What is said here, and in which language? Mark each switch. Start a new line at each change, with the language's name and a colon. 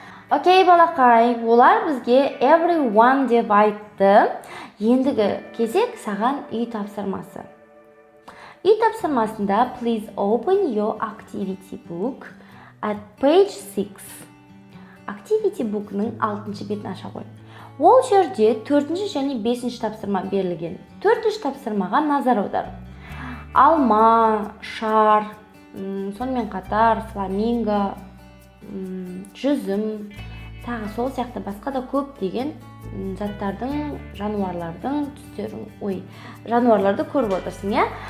Kazakh: Окей, балақай, олар бізге everyone деп айтты. Ендігі кезек саған үй тапсырмасы. Үй тапсырмасында
English: please open your activity book at page 6.
Kazakh: Activity book'ның 6-шы бетін аша қой. Ол жерде 4-ші және 5-ші тапсырма берілген. 4-ші тапсырмаға назар аудар. Алма, шар, сонымен қатар фламинго, жүзім, тағы сол сияқты басқа да көп деген заттардың, жануарлардың түстерін, жануарларды көріп отырсың, иә?